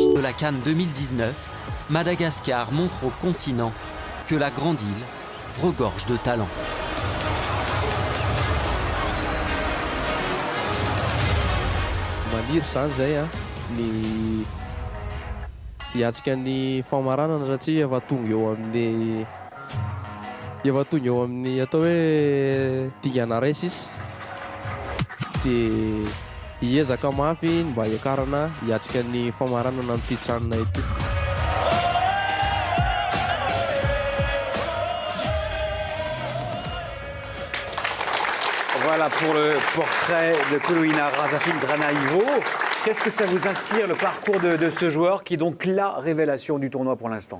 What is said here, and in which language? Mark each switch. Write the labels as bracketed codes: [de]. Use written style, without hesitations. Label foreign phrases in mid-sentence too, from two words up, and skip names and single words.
[fr] la CAN 2019, Madagascar montre au continent que la grande île regorge de talent. [mg] Maniry zany zay ny hiatrika ny famaranana satria efa tonga eo amin'ny atao hoe dingana raisy izy dia hiezaka mafy mba hiakarana hiatrika ny famaranana amin'ity tranona ity. [fr] Voilà pour le portrait de Koloina Razafil-Dranaïvo. Qu'est-ce que ça vous inspire, le parcours de ce joueur qui est donc la révélation du tournoi pour l'instant?